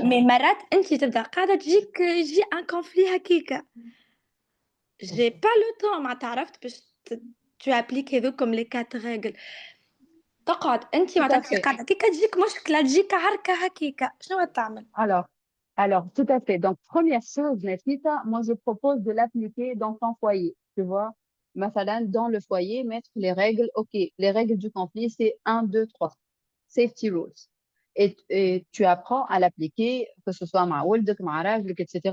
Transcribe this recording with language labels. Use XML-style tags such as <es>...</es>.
<ar>Mais مرات انت تبدا قاعده يجي un conflit هكاكا.</ar> <fr>J'ai pas le temps</fr> <ar>معناتها عرفت باش</ar> <fr>tu appliques</fr> <ar>هذوكم</ar> <fr>les 4 règles.</fr> <ar>تقعد انت معناتها قاعده هكاكا تجيك مشكله تجيك عركه هكاكا شنو تعمل؟</ar> <fr>Alors, tout à fait. Donc, première chose, Nafisa, moi, je propose de l'appliquer dans ton foyer. Tu vois, Mathalan, dans le foyer, mettre les règles. OK, les règles du conflit, c'est 1, 2, 3.</fr> <en>Safety rules.</en> <fr>Et tu apprends à l'appliquer, que ce soit</fr> <ar>ma Woldek, ma Rajlek,</ar> <fr>etc.</fr>